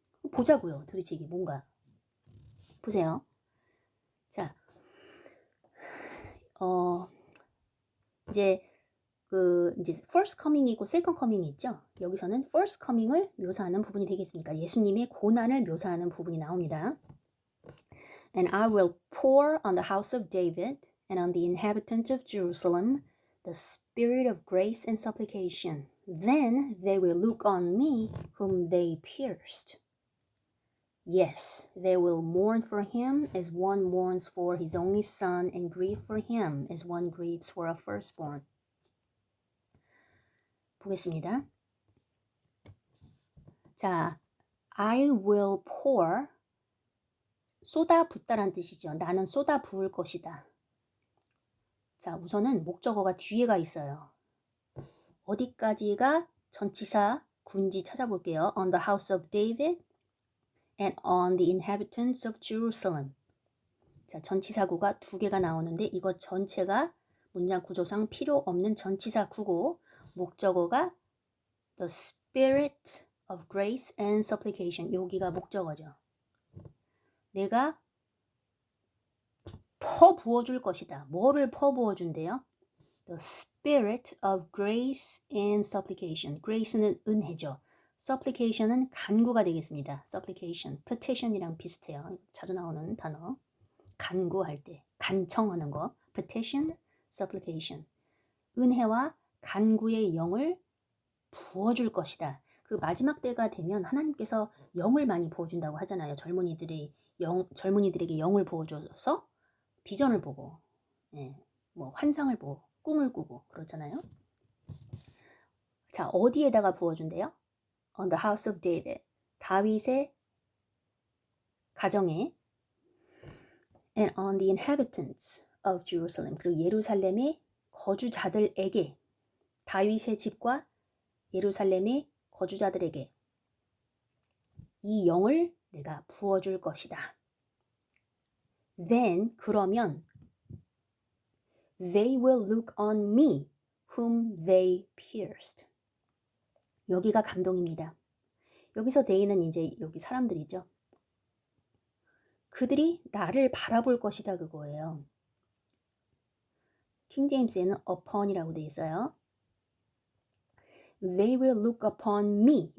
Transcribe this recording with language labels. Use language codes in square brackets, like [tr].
[ko] 보자고요. 도대체 이게 뭔가. 보세요. 자, 이제 first coming이 있고 second coming이 있죠. 여기서는 first coming을 묘사하는 부분이 되겠습니까? 예수님의 고난을 묘사하는 부분이 나옵니다. [en] And I will pour on the house of David and on the inhabitants of Jerusalem the spirit of grace and supplication. Then they will look on me whom they pierced. Yes, they will mourn for him as one mourns for his only son and grieve for him as one grieves for a firstborn. [ko] 보겠습니다. 자, [en] I will pour [ko] 쏟아붓다란 뜻이죠. 나는 쏟아 부을 것이다. 자, 우선은 목적어가 뒤에가 있어요. 어디까지가 전치사 군지 찾아볼게요. [en] On the house of David and on the inhabitants of Jerusalem. [ko] 자, 전치사구가 두 개가 나오는데 이거 전체가 문장 구조상 필요 없는 전치사구고 목적어가 [en] The spirit of grace and supplication. [ko] 여기가 목적어죠. 내가 퍼부어줄 것이다. 뭐를 퍼부어준대요? [en] The spirit of grace and supplication. [ko] grace는 은혜죠. supplication은 간구가 되겠습니다. supplication, petition이랑 비슷해요. 자주 나오는 단어. 간구할 때, 간청하는 거. [en] petition, supplication. [ko] 은혜와 간구의 영을 부어줄 것이다. 그 마지막 때가 되면 하나님께서 영을 많이 부어준다고 하잖아요. 젊은이들에게 영을 부어줘서 비전을 보고, 뭐 환상을 보고, 꿈을 꾸고 그렇잖아요. 자, 어디에다가 부어준대요? [en] On the house of David. [ko] 다윗의 가정에 [en] and on the inhabitants of Jerusalem. [ko] 그리고 예루살렘의 거주자들에게 다윗의 집과 예루살렘의 거주자들에게 이 영을 내가 부어줄 것이다. [en] Then [ko] 그러면 [en] they will look on me whom they pierced. [ko] 여기가 감동입니다. 여기서 they는 이제 여기 사람들이죠. 그들이 나를 바라볼 것이다 그거예요. 킹제임스에는 upon이라고 돼 있어요. [en] They will look upon me.